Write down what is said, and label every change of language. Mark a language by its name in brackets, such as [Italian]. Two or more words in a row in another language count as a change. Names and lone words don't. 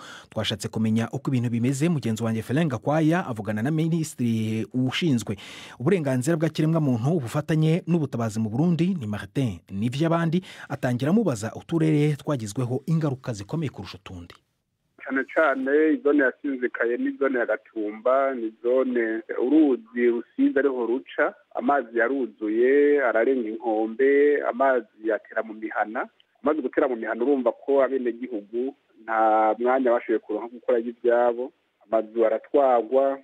[Kinyarwanda] Twashatse kumenya uko ibintu bimeze. Mugenzi wanjye Felenga Kwaya avugana na Minisitiri ushinzwe uburenganzira bwa kiremwamuntu, ubufatanye n'ubutabazi mu Burundi, ni Martin Nivyabandi. Atangira mubaza uturere twagizweho ingaruka zikomeye kurusha utundi. [Rundi] Cyane izone yasinzikaye ni zone ya Gatumba, ni zone uruzi rusize ariho ruca, amazi yaruzuye ararenga inkombe, amazi yatera mu mihana. Amazi gutera mu mihana urumva ko abene gihugu nta mwanya bashoboye kuronka gukora ibyabo, amazu aratwagwa.